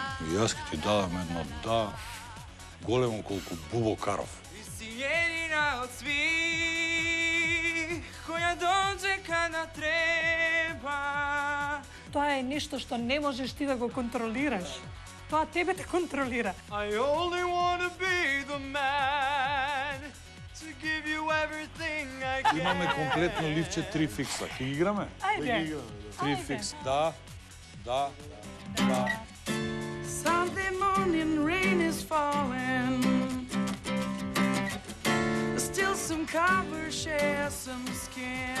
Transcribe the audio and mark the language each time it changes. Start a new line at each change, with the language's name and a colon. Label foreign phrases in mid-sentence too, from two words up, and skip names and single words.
Macedonian: И јас ќе ти дадам едно да, големо колку Бубо Каров.
Serbian: Си едина од свих која дочека на треба.
Macedonian: Тоа е нешто што не можеш ти да го контролираш. Тоа тебе те контролира.
English: I only wanna be the man to give you everything I can.
Macedonian: Имаме комплетно ливче 3 фикса. Ќе ги играме? Ајде. 3 фикс. Да, да, да.
English: Sunday morning rain is falling. Still some copper share some skin.